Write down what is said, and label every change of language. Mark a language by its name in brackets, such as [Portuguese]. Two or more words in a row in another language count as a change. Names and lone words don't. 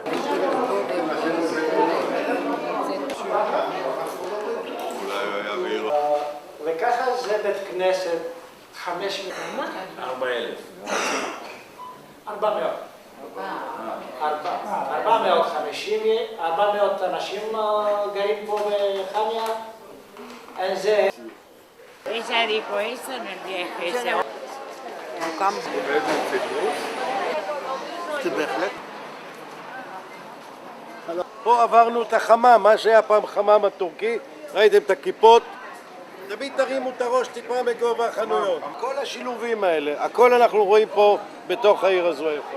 [Hebrew] וככה זה בית כנסת 500. 400 אנשים גרים פה בחניה. זה... [Spanish] Esa dijo eso en el viaje ese. [Hebrew] סתם. זה בהחלט. פה עברנו את החמם, מה שהיה פעם חמם הטורקי, ראיתם את הכיפות? תמיד תרימו את הראש טיפה מגובה החנויות. כל השילובים האלה, הכל אנחנו רואים פה בתוך העיר הזו היפה.